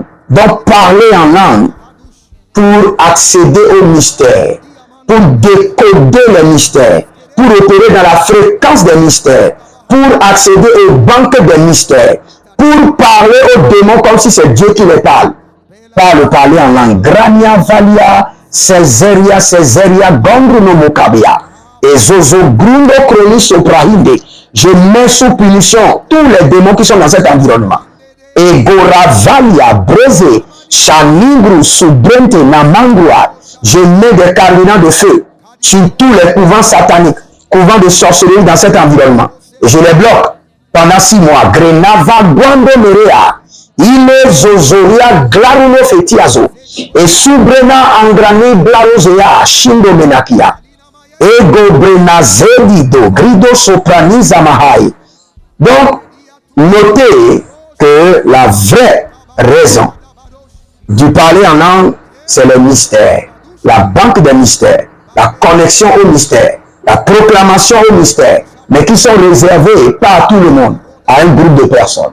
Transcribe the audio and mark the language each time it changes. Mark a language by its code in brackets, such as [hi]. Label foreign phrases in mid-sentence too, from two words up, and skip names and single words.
[fr] Donc parler en langue pour accéder au mystère, pour décoder les mystères, pour opérer dans la fréquence des mystères, pour accéder aux banques des mystères, pour parler aux démons comme si c'est Dieu qui les parle. Par le parler en langue. Grania valia, Césaria, Gondru no Mokabia. Et Zozo Grundo Chronis Soprahinde. Je mets sous punition tous les démons qui sont dans cet environnement. Egoravalia, Breze, Chanigru, Subrente, Namangua. Je mets des carburants de feu sur tous les couvents sataniques, couvents de sorcellerie dans cet environnement. Et je les bloque pendant 6 mois. Grenava, Guando, Merea, Ile, Zozoria, Glaruno, Fetiazo, et Subrena, Angrani, Blarosea, Shindo, Menakia, Ego, Brena, Zelido, Grido, Soprani, Zamahai. Donc, notez que la vraie raison du parler en langue, c'est le mystère, la banque des mystères, la connexion au mystère, la proclamation au mystère, mais qui sont réservés pas à tout le monde, à un groupe de personnes.